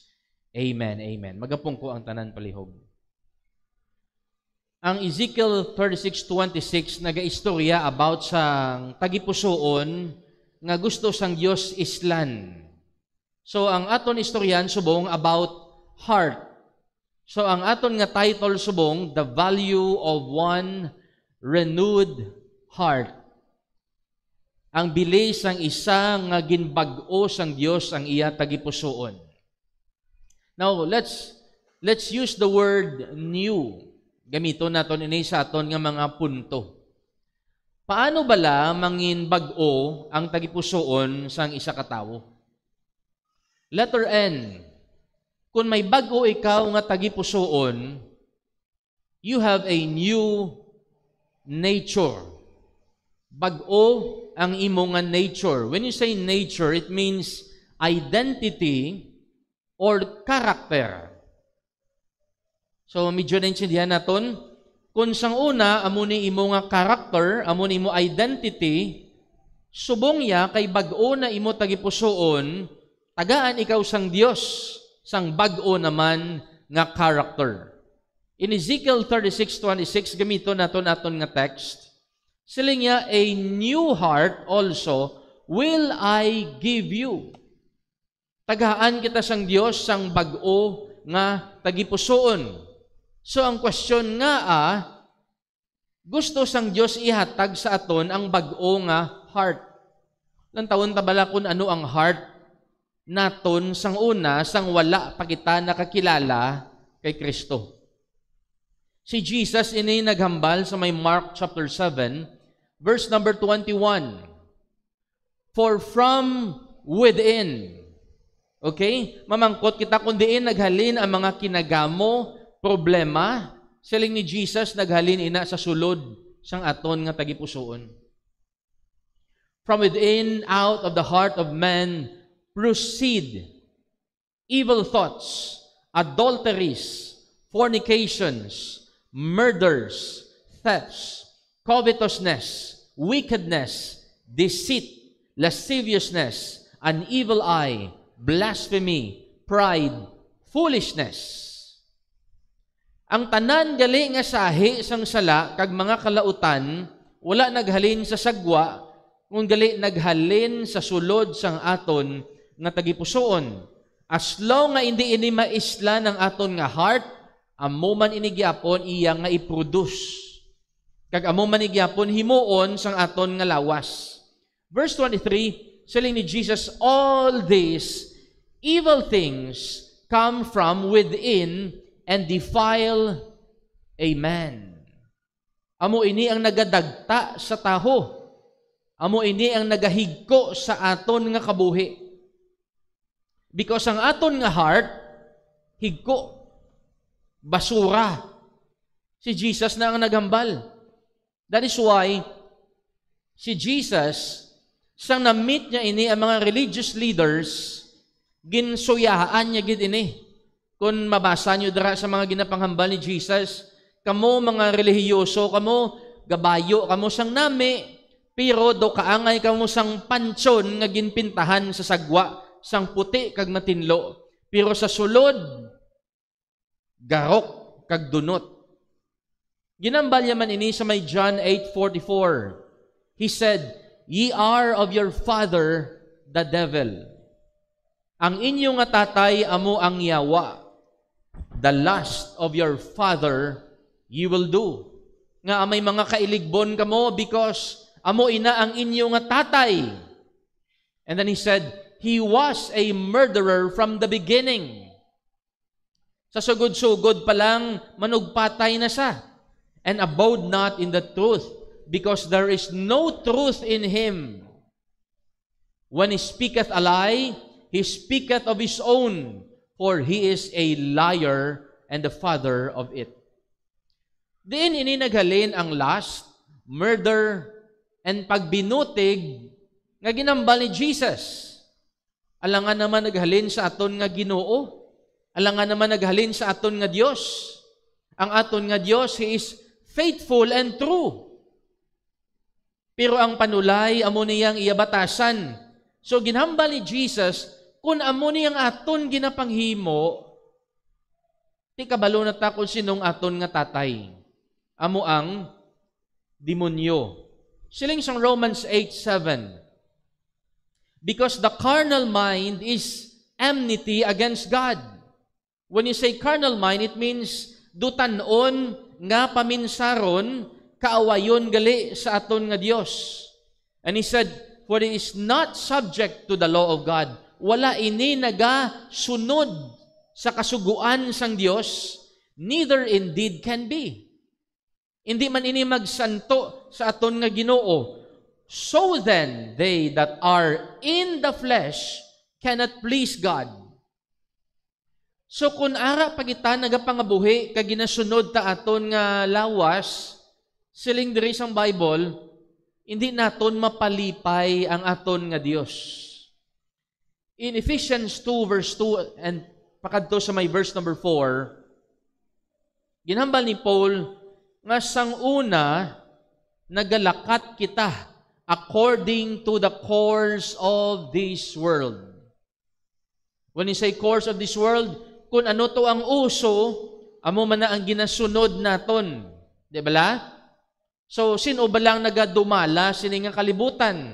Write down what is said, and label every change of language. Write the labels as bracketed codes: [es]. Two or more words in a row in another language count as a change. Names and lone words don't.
[en] Amen, amen. [hil] Magapong ko ang tanan palihog. Ang Ezekiel 36:26 nagaistorya about sang tagipusoon nga gusto sang Dios islan. So ang aton istoryan subong about heart. So ang aton nga title subong, [en] the value of one renewed heart. [hil] Ang bilis sang isa nga ginbag-o sang Dios ang iya tagipusoon. [en] Now, let's use the word new. [hil] Gamiton naton ini sa aton nga mga punto. Paano bala mangin bag-o ang tagipusoon sang isa ka tawo? [en] Letter N. [hil] Kung may bag-o ikaw nga tagipusoon, [en] you have a new nature. [hil] Bag-o ang imo nga nature. [en] When you say nature, it means identity or character. [hil] So, medyo naintindihan naton. Kung sang una, amo ni imo nga character, amo ni imo identity, subong ya kay bag-o na imo tagipusoon, tagaan ikaw sang Dios, sang bag-o naman nga character. In Ezekiel 36:26, gamito naton aton nga text, siling niya, [en] a new heart also will I give you. [hil] Tagaan kita sang Dios sang bag-o nga tagipusoon. So ang question nga gusto sang Dios ihatag sa aton ang bag-o nga heart. Lantawon ta bala kun ano ang heart naton sang una sang wala pa kita nakakilala kay Kristo. Si Jesus ini naghambal sa may Mark chapter 7, [en] verse number [hil] 21. [en] For from within, okay? [hil] Mamangkot kita kung diin naghalin ang mga kinagamo, problema, siling ni Jesus naghalin ina sa sulod sang aton nga tagipusoon. [en] From within, out of the heart of man, proceed evil thoughts, adulteries, fornications, murders, thefts, covetousness, wickedness, deceit, lasciviousness, an evil eye, blasphemy, pride, foolishness. [hil] Ang tanan gali nga sahi sang sala kag mga kalautan wala naghalin sa sagwa, kung gali naghalin sa sulod sang aton nga tagipusoon. [en] As long [hil] nga hindi ini maisla ng aton nga heart, amo man ini gyapon iya nga i-produce. Kag amo man gyapon himuon sang aton nga lawas. [en] Verse 23, [hil] saling ni Jesus, [en] all these evil things come from within and defile a man. [hil] Amo ini ang nagadagta sa taho. Amo ini ang nagahigko sa aton nga kabuhi. Because ang aton nga heart, higko, basura. Si Jesus na ang naghambal. [en] That is why, [hil] si Jesus, sang na-meet niya ini ang mga [en] religious leaders, [hil] ginsuyaan niya gid ini. Kung mabasa niyo dira sa mga ginapanghambal ni Jesus, kamo mga relihiyoso, kamo gabayo, kamo sang nami, pero do kaangay kamo sang pansyon nga ginpintahan sa sagwa, sang puti kag matinlo, pero sa sulod garok kag dunot. Ginambal man ini sa may John 8:44. [en] He said, "Ye are of your father the devil. [hil] Ang inyong nga tatay amo ang yawa. [en] The lust of your father you will do." [hil] Nga may mga kailigbon kamo because amo ina ang inyong nga tatay. [en] And then he said, he was a murderer from the beginning. [hil] Sa sugod-sugod pa lang, manugpatay na siya. [en] And abode not in the truth, because there is no truth in him. When he speaketh a lie, he speaketh of his own, for he is a liar and the father of it. [hil] Diin ini naghalin ang [en] lust, murder, and [hil] pagbinutig nga ginambal ni Jesus. Alangan naman naghalin sa aton nga Ginoo. Alangan naman naghalin sa aton nga Dios. Ang aton nga Dios, [en] He is faithful and true. [hil] Pero ang panulay, amo niyang iyabatasan. So ginhambal ni Jesus, kung amo niyang aton ginapanghimo, ti kabalo na ta kung sinong aton nga tatay. Amo ang demonyo. Siling sang Romans 8:7. [en] Because the carnal mind is enmity against God. When you say carnal mind, it means [hil] dutanon nga paminsaron, kaawayon gali sa aton nga Dios. [en] And he said, for it is not subject to the law of God. [hil] Wala ini nagasunod sa kasuguan sang Dios, [en] neither indeed can be. [hil] Hindi man ini magsanto sa aton nga Ginoo. [en] So then, they that are in the flesh cannot please God. [hil] So kung ara pagita nagapangabuhi kag ginasunod ta aton nga lawas, siling diri sang Bible, hindi naton mapalipay ang aton nga Dios. In Ephesians 2 verse 2 and pakadto sa may [en] verse number [hil] 4, ginhambal ni Paul nga sang una nagalakat kita [en] according to the course of this world. When you say course of this world, [hil] kung ano to ang uso, amo man na ang ginasunod naton. Di ba la? So, sino ba lang nagadumala sining nga kalibutan?